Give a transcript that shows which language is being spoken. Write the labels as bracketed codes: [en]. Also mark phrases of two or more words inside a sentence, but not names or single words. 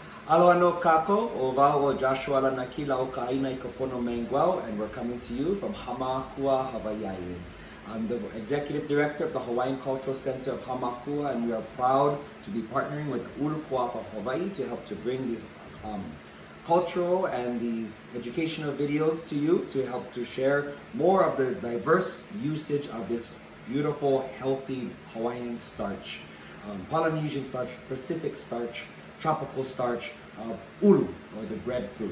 [haw] Aloha no kako, o wau o Joshua Lanakila o Ka'aina I Kapono Manguau, [en] and we're coming to you from Hamakua, Hawaii Island. I'm the Executive Director of the Hawaiian Cultural Center of Hamakua, and we are proud to be partnering with Ulu Co-op of Hawaii to help to bring these cultural and these educational videos to you, to help to share more of the diverse usage of this beautiful, healthy Hawaiian starch, Polynesian starch, Pacific starch, tropical starch of ulu, or the breadfruit.